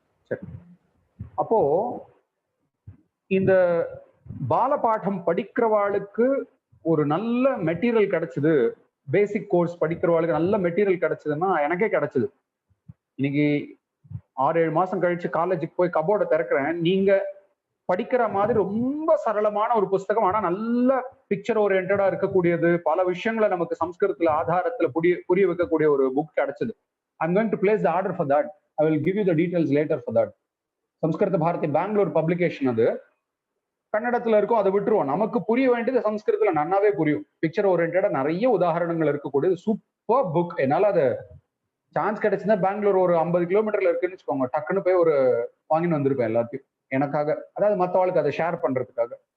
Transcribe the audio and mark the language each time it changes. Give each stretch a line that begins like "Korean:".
Tamil: சரி, அப்போ இந்த பாலபாடம் படிக்கிறவாளுக்கு ஒரு நல்ல மெட்டீரியல் கிடைச்சது, பேசிக் கோர்ஸ் படிக்கிறவாளுக்கு நல்ல மெட்டீரியல் கிடைச்சதுன்னா எனக்கே கிடைச்சது. இன்னைக்கு 6-7 மாசம் கழிச்சு காலேஜுக்கு போய் கபோர்டை திறக்கிறேன். நீங்க படிக்கிற மாதிரி ரொம்ப சரளமான ஒரு புஸ்தகம், ஆனா நல்ல பிக்சர் ஓரியன்டா இருக்கக்கூடியது, பல விஷயங்களை நமக்கு சம்ஸ்கிருதத்துல ஆதாரத்துல புரிய வைக்கக்கூடிய ஒரு புக் கிடைச்சது.
English: I'm going to place the order for that. I will give you the details later for that.
Tamil: Sanskrit Bharathi Bangalore publication. அது கன்னடத்துல இருக்கும், அதை விட்டுருவோம். நமக்கு புரிய வேண்டியது சம்ஸ்கிருதத்துல நன்னாவே புரியும். பிக்சர் ஓரியன்டா நிறைய உதாரணங்கள் இருக்கக்கூடியது சூப்பர் புக். என்னால அது சான்ஸ் கிடைச்சுன்னா பெங்களூர் ஒரு 50 கிலோமீட்டர்ல இருக்குன்னு வச்சுக்கோங்க, டக்குன்னு போய் ஒரு வாங்கின்னு வந்திருப்பேன் எல்லாத்தையும் எனக்காக, அதாவது மற்றவாளுக்கு அதை ஷேர் பண்றதுக்காக.